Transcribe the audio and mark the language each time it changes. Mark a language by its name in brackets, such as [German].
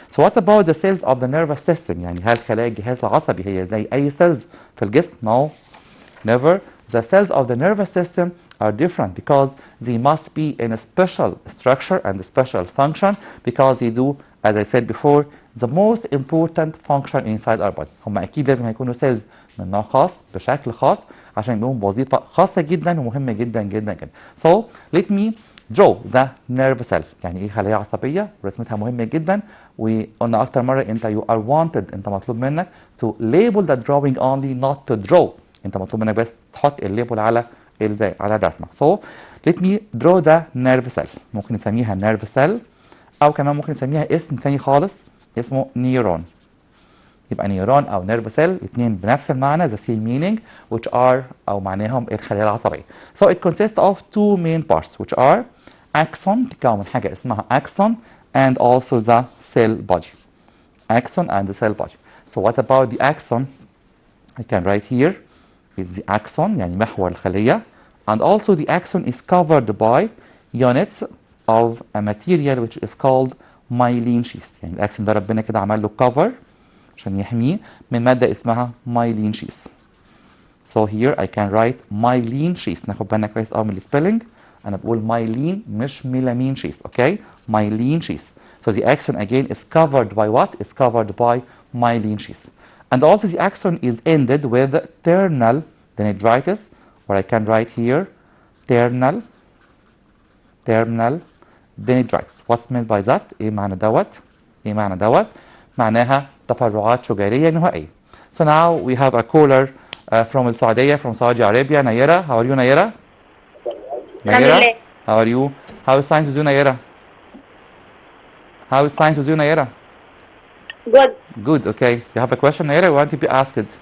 [English] So what about the cells of the nervous system؟ [Arabic] يعني هل خلايا الجهاز العصبي هي زي أي cells في الجسم؟ [English] No, never. The cells of the nervous system are different because they must be in a special structure and a special function because they do, as I said before, the most important function inside our body. [Arabic] هم أكيد لازم هيكونوا cells من نوع خاص بشكل خاص عشان يقوموا بوظيفة خاصة جدا ومهمة جدا جدا جدا. [English] So let me draw the nerve cell. [Arabic] يعني ايه خلايا عصبية، رسمتها مهمة جدا، وقلنا أكتر مرة أنت [English] you are wanted، [Arabic] أنت مطلوب منك [English] to label the drawing only not to draw. [Arabic] أنت مطلوب منك بس تحط الليبل على الرسمة. [English] So let me draw the nerve cell. [Arabic] ممكن نسميها nerve cell أو كمان ممكن نسميها اسم تاني خالص اسمه نيورون. يبقى نيورون او نيرف سيل الاثنين بنفس المعنى [English] the same meaning which are [Arabic] او معناهم الخلايا العصبيه. [English] So it consists of two main parts which are axon، [Arabic] تكون حاجه اسمها [English] axon and also the cell body. Axon and the cell body. So what about the axon؟ I can write here is the axon [Arabic] يعني محور الخليه, [English] and also the axon is covered by units of a material which is called myelin sheath. [Arabic] يعني الاكسون ده ربنا كده عمل له cover عشان يحميه من مادة اسمها myelin sheath. [English] So here I can write myelin sheath. [Arabic] ناخد بالنا كويس قوي من السبيلنج. أنا بقول myelin مش ميلامين sheath. [English] Okay? myelin sheath. So the axon again is covered by what? It's covered by myelin sheath. And also the axon is ended with terminal dendritis, or I can write here terminal dendritis. What's meant by that؟ [Arabic] إيه معنى دوت؟ إيه معنى دوت؟ معناها تفرعات شجرية نهائية. [English] So now we have a caller from السعودية, from Saudi Arabia. Nayera, how are you, Nayera? Nayera, how are you? How is science with you, Nayera? How is science with you, Nayera? Good. Good, okay. You have a question, Nayera? You want to be asked?